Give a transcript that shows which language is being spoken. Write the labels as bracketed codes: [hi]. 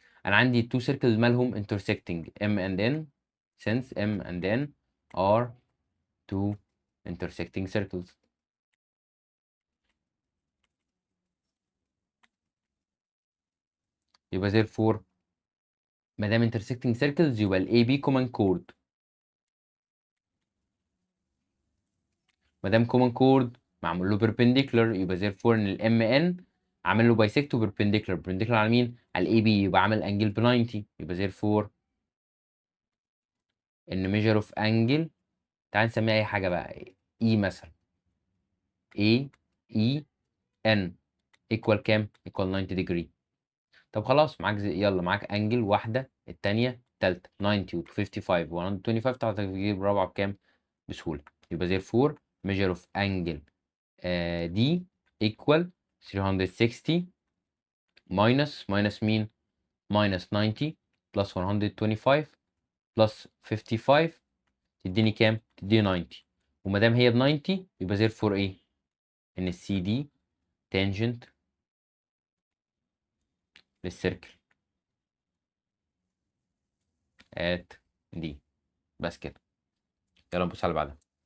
[en] انا عندي two circles مالهم intersecting M and N since M and N are two intersecting circles. [ar] يبقى therefore ما دام intersecting circles يبقى ال AB common chord. ما دام common chord معمول له perpendicular يبقى therefore ان ال MN عامل له bisect perpendicular. perpendicular على مين؟ على ال AB يبقى عامل angle ب 90. يبقى therefore ان measure of angle تعال نسميها اي حاجه بقى. [en] E مثلا A E N equal كام؟ equal 90 degree. [ar] طب خلاص معاك يلا معاك انجل واحده الثانيه الثالثه 90 و 55 و 125 تعرف تجيب الرابعه بكام؟ بسهوله. [en] يبقى therefore measure of angle دي equal 360 minus مين؟ minus 90 plus 125 plus 55 تديني كام؟ تديني 90. [ar] وما دام هي ب 90 يبقى therefore ايه؟ ان السي دي tangent للسيركل at دي. بس كده. يلا نبص على بعدها.